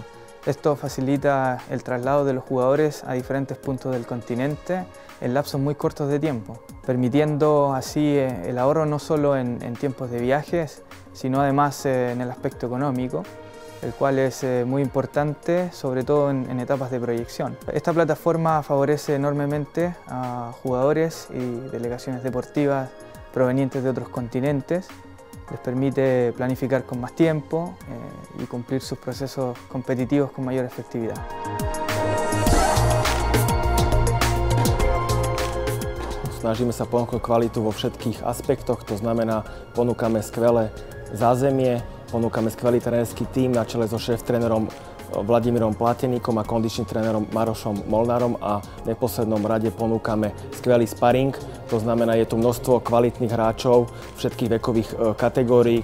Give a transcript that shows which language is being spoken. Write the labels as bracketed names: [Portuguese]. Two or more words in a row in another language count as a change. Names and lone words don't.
[Spanish] Esto facilita el traslado de los jugadores a diferentes puntos del continente en lapsos muy cortos de tiempo, permitiendo así el ahorro no solo en tiempos de viajes, sino además en el aspecto económico, el cual es muy importante, sobre todo en etapas de proyección. Esta plataforma favorece enormemente a jugadores y delegaciones deportivas provenientes de otros continentes. Les permite planificar con más tiempo y cumplir sus procesos competitivos con mayor efectividad. [Slovak] Snažíme sa ponúknuť kvalitu vo všetkých aspektoch, to znamená, ponúkame skvelé zázemie, ponúkame skvelý trénerský tím na čele so šéf-trénerom Vladimírom Plateníkom a kondičným trénerom Marošom Molnárom a v neposlednom rade ponúkame skvelý sparing, to znamená, je tu množstvo kvalitných hráčov všetkých vekových kategórií.